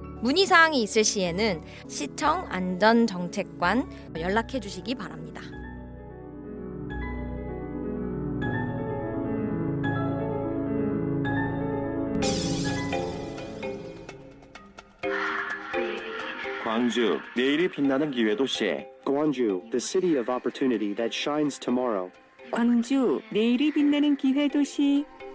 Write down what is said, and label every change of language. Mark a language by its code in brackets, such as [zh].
[ko] 문의사항이 있을 시에는 시청 안전정책관 연락해 주시기 바랍니다. 광주, 내일이 빛나는 기회 도시. [en] Gwangju, the city of opportunity that shines tomorrow. [ko] 광주, 내일이 빛나는 기회 도시.